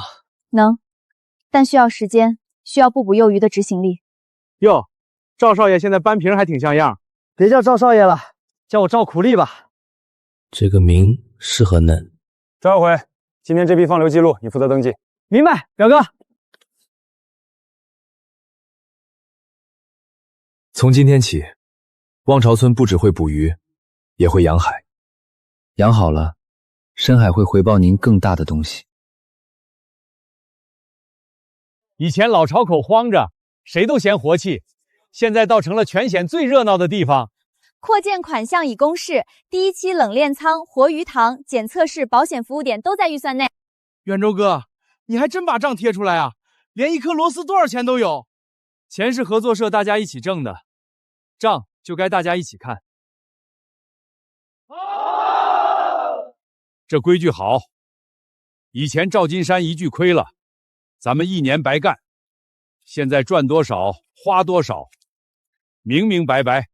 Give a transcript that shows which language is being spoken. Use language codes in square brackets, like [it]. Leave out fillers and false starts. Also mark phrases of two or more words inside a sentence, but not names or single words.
[zh] 能，但需要時間，需要不捕幼魚的執行力。喲，趙少爺現在扳平還挺像樣。別叫趙少爺了，叫我趙苦力吧。這個名適合嫩。趙耀輝，今天這批放流記錄你負責登記。明白，表哥。从今天起，望潮村不只会捕鱼，也会养海。养好了，深海会回报您更大的东西。以前老巢口荒着，谁都嫌活气，现在倒成了全县最热鬧的地方。扩建款项已公示，第一期冷链仓、活鱼塘、检测室、保险服務点都在预算内。远州哥，你还真把账贴出来啊？连一颗螺丝多少錢都有。錢是合作社大家一起掙的，賬就該大家一起看。這規矩好，以前趙金山一句虧了，咱們1年白幹，現在賺多少花多少，明明白白。